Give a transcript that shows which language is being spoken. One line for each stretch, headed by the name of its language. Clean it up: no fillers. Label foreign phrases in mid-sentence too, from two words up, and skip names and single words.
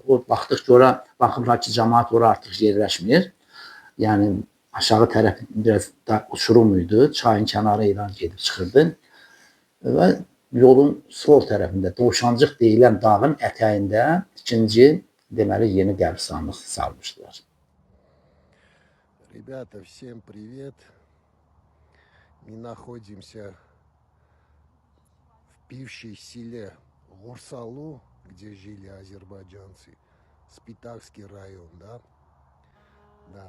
Azerbaijani: O baxdıq ki, ora baxıblar ki, cəmaət ora artıq yerləşmir. Yəni aşağı tərəf biraz da uçurum idi, çayın kənarı ilə gedib çıxırdı və yolun sol tərəfində Dovşancıq deyilən dağın ətəyində ikinci deməli yeni qəbristanlıq salmışdılar.
Russian: Ребята, всем привет! Мы находимся в бывшей селе Гурсалу, где жили азербайджанцы, Спитакский район, да? Да.